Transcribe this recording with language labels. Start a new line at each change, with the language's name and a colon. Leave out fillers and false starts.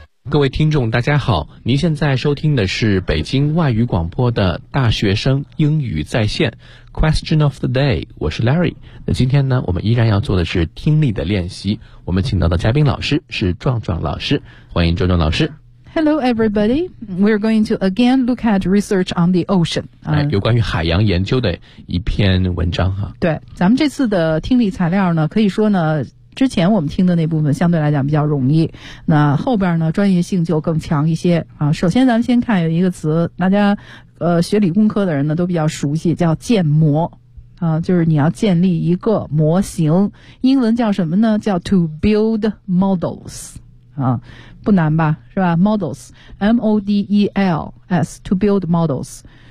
Chinese: 各位听众大家好，您现在收听的是北京外语广播的大学生英语在线 Question of the day， 我是 Larry。那今天呢，我们依然要做的是听力的练习，我们请到的嘉宾老师是壮壮老师，欢迎壮壮老师。
English: Hello everybody, we're going to again look at research on the ocean、
Chinese: 有关于海洋研究的一篇文章哈。对，咱们这次的听力材料呢，可以说呢之前我们听的那部分相对来讲比较容易，那后边呢专业性就更强一些啊。首先咱们先看有一个词，大家学理工科的人呢都比较熟悉，叫建模啊，就是你要建立一个模型，英文叫什么呢，叫 to build models 啊，不难吧，是吧， models M-O-D-E-L-S to build models。